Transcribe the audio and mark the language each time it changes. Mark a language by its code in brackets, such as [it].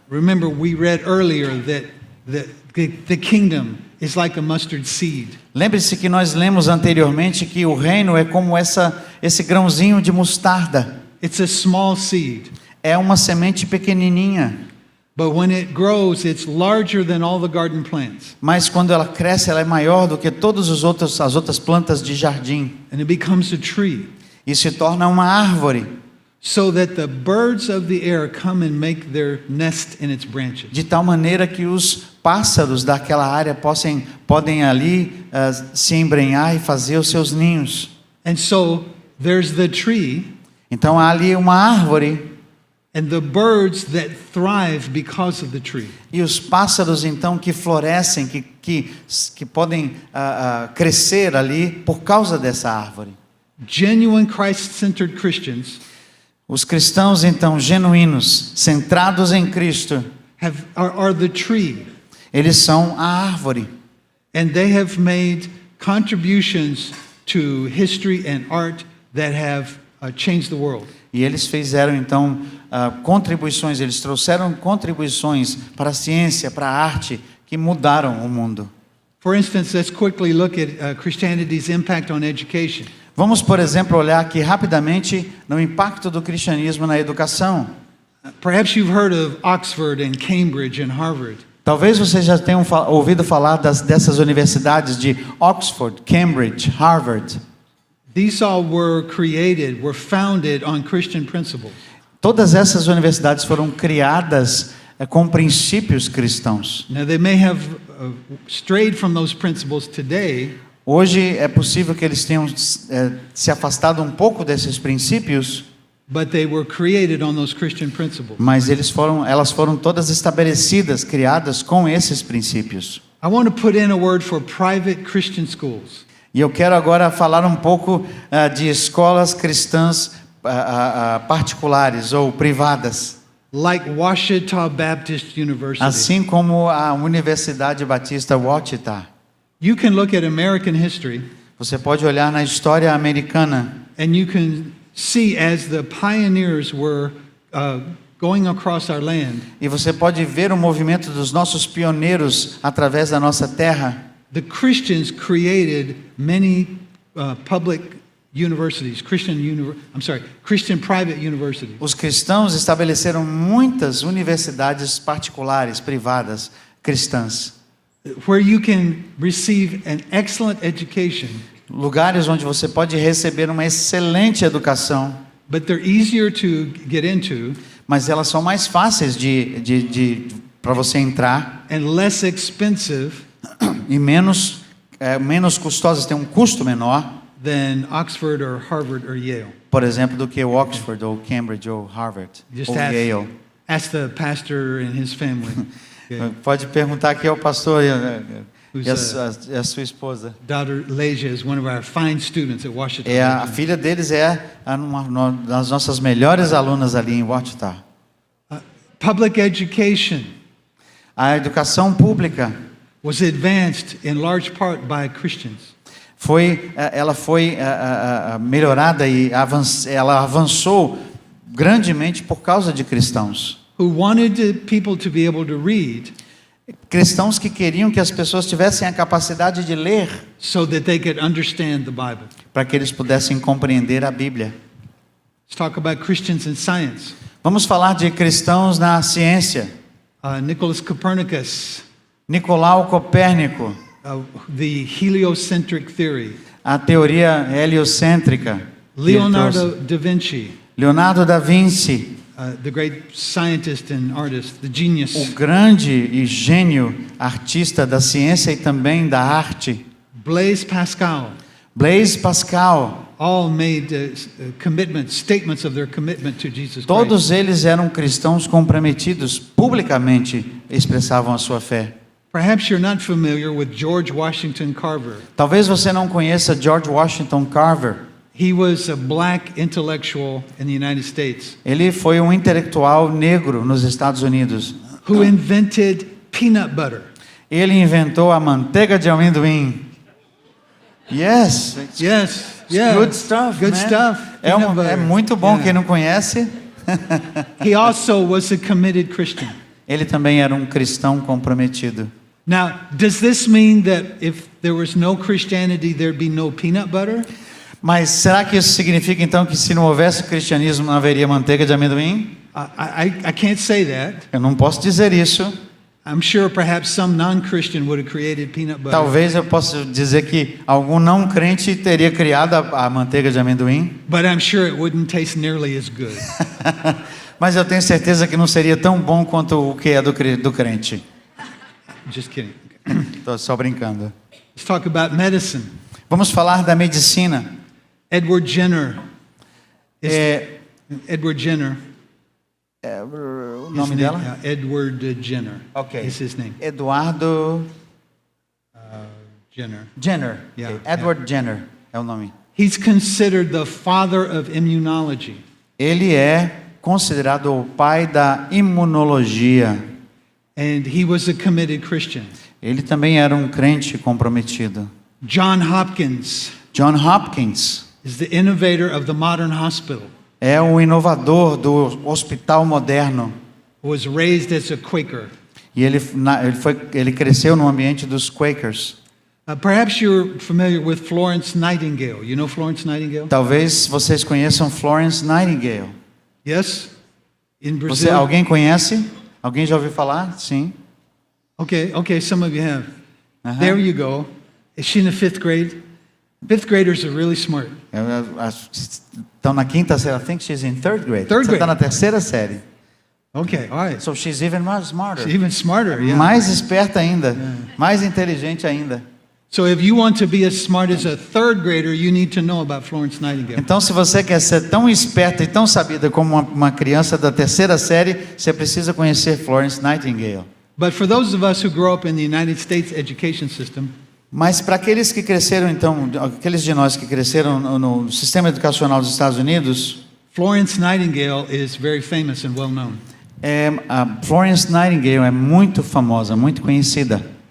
[en] Remember, we read earlier that the kingdom is like a mustard seed. [pt] Lembre-se que nós lemos anteriormente que o reino é como esse grãozinho de mostarda. [en] It's a small seed, [pt] É uma semente pequenininha, [en] But when it grows, it's larger than all the garden plants. [pt] Mas quando ela cresce, ela é maior do que todas as outras plantas de jardim. [en] And it becomes a tree. [pt] E se torna uma árvore, [en] So that the birds of the air come and make their nest in its branches. [pt] de tal maneira que os pássaros daquela área podem ali se embrenhar e fazer os seus ninhos. [en] And so there's the tree [pt] Então há ali uma árvore [en] and the birds that thrive because of the tree. [pt] e os pássaros então que florescem, que podem crescer ali por causa dessa árvore. [en] Genuine Christ-centered Christians [pt] Os cristãos então genuínos, centrados em Cristo, [en] are the tree, [pt] eles são a árvore. [en] and they have made contributions to history and art that have changed the world. [pt] E eles fizeram então contribuições, eles trouxeram contribuições para a ciência, para a arte, que mudaram o mundo. [en] For instance, let's quickly look at Christianity's impact on education. [pt] Vamos, por exemplo, olhar aqui rapidamente no impacto do cristianismo na educação. [en] Perhaps you've heard of Oxford and Cambridge and Harvard. [pt] Talvez vocês já tenham ouvido falar dessas universidades de Oxford, Cambridge, Harvard. [en] These all were founded on Christian principles. [pt] Todas essas universidades foram criadas com princípios cristãos. [en] Now, they may have strayed from those principles today, [pt] Hoje é possível que eles tenham se afastado um pouco desses princípios, [en] but they were created on those Christian principles. [pt] mas elas foram todas estabelecidas, criadas com esses princípios. [en] I want to put in a word for private Christian schools. [pt] E eu quero agora falar um pouco de escolas cristãs particulares ou privadas, [en] Like Ouachita Baptist University. [pt] assim como a Universidade Batista Ouachita. [en] You can look at American history [pt] Você pode olhar na história americana [en] and you can see as the pioneers were going across our land, [pt] e você pode ver o movimento dos nossos pioneiros através da nossa terra. [en] the Christians created many public universities, Christian private universities. [pt] Os cristãos estabeleceram muitas universidades particulares, privadas, cristãs. [en] Where you can receive an excellent education, [pt] Lugares onde você pode receber uma excelente educação, [en] but they're easier to get into [pt] mas elas são mais fáceis para você entrar [en] and less expensive [pt] e menos custosas, têm um custo menor, [en] than Oxford or Harvard or Yale. [pt] por exemplo, do que o Oxford ou Cambridge ou Harvard [en] Just [pt] ou Yale. [en] ask the pastor and his family. Okay. [pt] Pode perguntar aqui ao pastor e [en] Who's, [pt] a sua esposa. [en] Daughter Leja is one of our fine students at Washington. [pt] A filha deles é uma das nossas melhores alunas ali em Ouachita. [en] Public education [pt] A educação pública [en] was advanced in large part by Christians. [pt] ela foi melhorada e ela avançou grandemente por causa de cristãos. [en] Who wanted people to be able to read [pt] Cristãos que queriam que as pessoas tivessem a capacidade de ler [en] so that they could understand the Bible. [pt] para que eles pudessem compreender a Bíblia. [en] Let's talk about Christians in science. [pt] Vamos falar de cristãos na ciência. [en] Nicholas Copernicus, [pt] Nicolau Copérnico, [en] the heliocentric theory. [pt] a teoria heliocêntrica. [en] Leonardo da Vinci, [pt] Leonardo da Vinci, [en] the great scientist and artist, the genius. [pt] o grande e gênio artista da ciência e também da arte. [en] Blaise Pascal, [pt] Blaise Pascal, [en] all made statements of their commitment to Jesus Christ. [pt] todos eles eram cristãos comprometidos, publicamente expressavam a sua fé. [en] Perhaps you're not familiar with George Washington Carver. [pt] Talvez você não conheça George Washington Carver. [en] He was a black intellectual in the United States [pt] Ele foi um intelectual negro nos Estados Unidos. [en] who invented peanut butter. [pt] Ele inventou a manteiga de amendoim. [en] Yes, it's Yes, yeah. good stuff. Good man. stuff. Peanut butter. [pt] É muito bom. [en] Yeah. [pt] Quem não conhece? [en] He also was a committed Christian. [pt] Ele também era um cristão comprometido. [en] Now, does this mean that if there was no Christianity, there'd be no peanut butter? [pt] Mas será que isso significa então que se não houvesse cristianismo não haveria manteiga de amendoim? [en] I can't say that. [pt] Eu não posso dizer isso. [en] I'm sure perhaps some non-Christian would have created peanut butter. [pt] Talvez eu possa dizer que algum não crente teria criado a manteiga de amendoim, [en] But I'm sure it wouldn't taste nearly as good. [pt] mas eu tenho certeza que não seria tão bom quanto o que é do crente. [en] Just kidding. [pt] Estou só brincando. [en] Let's talk about medicine. [pt] Vamos falar da medicina. [en] Edward Jenner. [pt] É, [en] Edward Jenner. [pt] o [en] His [pt] nome dela? [en] Edward Jenner. [pt] Ok. [en] Is his name. [pt] Eduardo Jenner. [en] Jenner. Yeah, [pt] Ok, Edward Jenner é o nome. [en] He's considered the father of immunology. [pt] Ele é considerado o pai da imunologia. [en] And he was a committed Christian. [pt] Ele também era um crente comprometido. [en] John Hopkins [pt] John Hopkins [en] is the innovator of the modern hospital. [pt] é o inovador do hospital moderno. [en] Was raised as a Quaker. [pt] E ele cresceu no ambiente dos Quakers. [en] Perhaps you're familiar with Florence Nightingale. You know Florence Nightingale? [pt] Talvez vocês conheçam Florence Nightingale. [en] Yes? In Brazil? [pt] Alguém conhece? Alguém já ouviu falar? Sim. [en] Okay, some of you have. Uh-huh. There you go. Is she in the fifth grade? Fifth graders are really smart. [pt] Estão na quinta série. [en] I think she's in third grade. Third [pt] Você está [en] grade. [pt] na terceira série. [en] Okay, all right. So she's even more smarter. She's even smarter, yeah. [pt] Mais esperta ainda. Mais inteligente ainda. [en] So if you want to be as smart as a third grader, you need to know about Florence Nightingale. [pt] Então, se você quer ser tão esperta e tão sabida como uma criança da terceira série, você precisa conhecer Florence Nightingale. [en] But for those of us who grow up in the United States education system, [pt] Mas para aqueles que cresceram, então, aqueles de nós que cresceram no sistema educacional dos Estados Unidos, [en] Florence Nightingale is very famous and well known. [pt] a Florence Nightingale é muito famosa, muito conhecida.